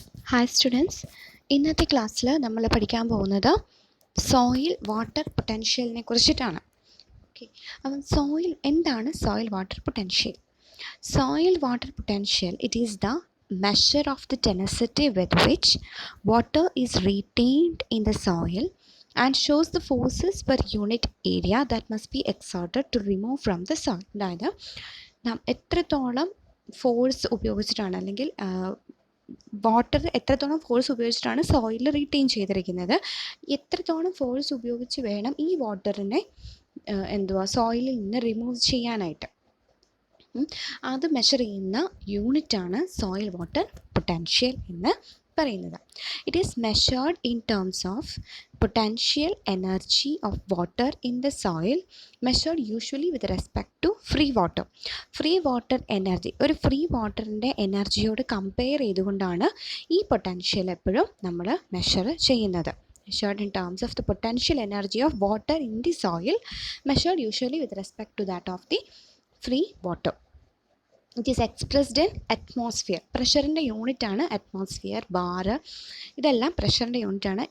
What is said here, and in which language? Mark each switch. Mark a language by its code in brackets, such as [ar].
[ml] Hi students, ഇന്നത്തെ ക്ലാസ്സിൽ നമ്മൾ പഠിക്കാൻ പോകുന്നത് സോയിൽ വാട്ടർ പൊട്ടൻഷ്യലിനെ കുറിച്ചിട്ടാണ്. ഓക്കെ, അപ്പം എന്താണ് soil water potential? [en] Soil water potential, it is the measure of the tenacity with which water is retained in the soil and shows the forces per unit area that must be exerted to remove from the soil. [ml] അതായത് നാം എത്രത്തോളം force ഉപയോഗിച്ചിട്ടാണ് അല്ലെങ്കിൽ water എത്രത്തോളം force ഉപയോഗിച്ചിട്ടാണ് soil retain ചെയ്തിരിക്കുന്നത്, എത്രത്തോളം force ഉപയോഗിച്ച് വേണം ഈ വാട്ടറിനെ സോയിലിൽ നിന്ന് റിമൂവ് ചെയ്യാനായിട്ട്, അത് മെഷർ ചെയ്യുന്ന യൂണിറ്റാണ് സോയിൽ വാട്ടർ പൊട്ടൻഷ്യൽ എന്ന് പറയുന്നത്. [en] It is measured in terms of potential energy of water in the soil, measured usually with respect to free water. [ml] Free water energy, ഒരു ഫ്രീ വാട്ടറിൻ്റെ എനർജിയോട് കമ്പയർ ചെയ്തുകൊണ്ടാണ് ഈ പൊട്ടൻഷ്യൽ എപ്പോഴും നമ്മൾ മെഷർ ചെയ്യുന്നത്. [en] Measured in terms of the potential energy of water in the soil, measured usually with respect to that of the free water. It is expressed in atmosphere. [ml] പ്രഷറിൻ്റെ unit ആണ് atmosphere, bar, ഇതെല്ലാം പ്രഷറിൻ്റെ unit ആണ്.